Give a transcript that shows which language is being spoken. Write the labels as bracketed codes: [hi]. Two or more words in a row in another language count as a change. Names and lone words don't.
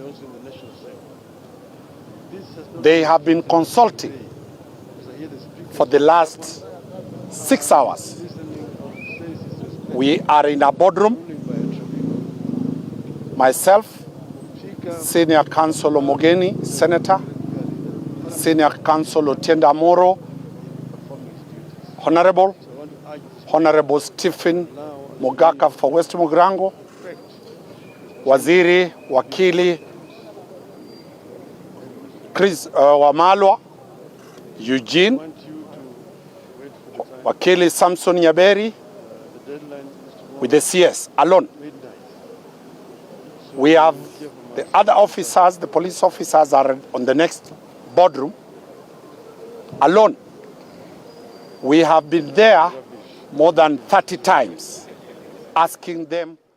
[en] They have been consulting for the last 6 hours. We are in a boardroom. Myself, Senior Counsel Mugeni, Senator, Senior Counsel Otienda Moro, Honorable Stephen Mogaka for West Mugrango, Waziri, Wakili Chris Wamalwa, Eugene, Wakili Samson Nyaberi, with the CS alone. We have the other officers, the police officers are on the next boardroom alone. We have been there more than 30 times asking them.